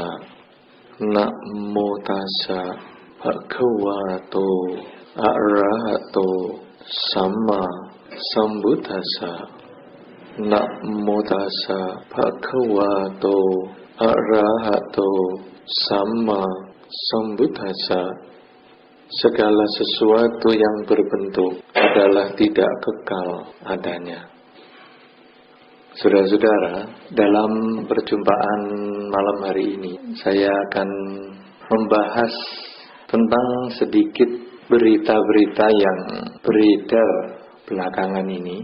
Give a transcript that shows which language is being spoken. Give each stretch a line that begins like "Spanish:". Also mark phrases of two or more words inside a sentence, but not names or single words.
Pali: Namo tassa bhagavato arahato samma sambuddhassa. Namo tassa bhagavato arahato samma sambuddhassa.
Indonesian: Segala sesuatu yang berbentuk adalah tidak kekal adanya. Saudara-saudara, dalam perjumpaan malam hari ini saya akan membahas tentang sedikit berita-berita yang beredar belakangan ini.